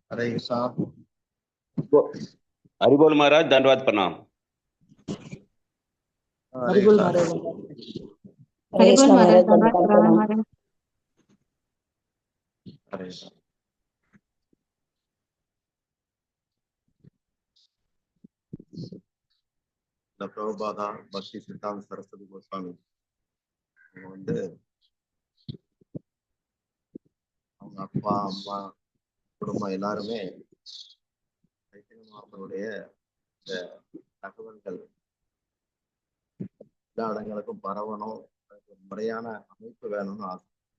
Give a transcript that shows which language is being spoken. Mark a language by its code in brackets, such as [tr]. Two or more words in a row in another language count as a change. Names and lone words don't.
[hi] हरे कृष्णा। हरि बोल महाराज, दंडवत प्रणाम। हरे हरिबोल कृष्णा। महाराज। हरि बोल महाराज, दंडवत धन्यवाद प्रणाम प्रणाम। महाराज। हरे कृष्णा। [ta] இந்த பிரபுபாதா பக்தி சித்தாந்த சரஸ்வதி கோஸ்வாமி அவங்க வந்து அவங்க அப்பா அம்மா குடும்பம் எல்லாருமே சைத்தன்ய மகாபிரபுடைய இந்த தகவல்கள் எல்லா இடங்களுக்கும் பரவணும், அதுக்கு ஒரு முறையான அமைப்பு வேணும்னு ஆசை.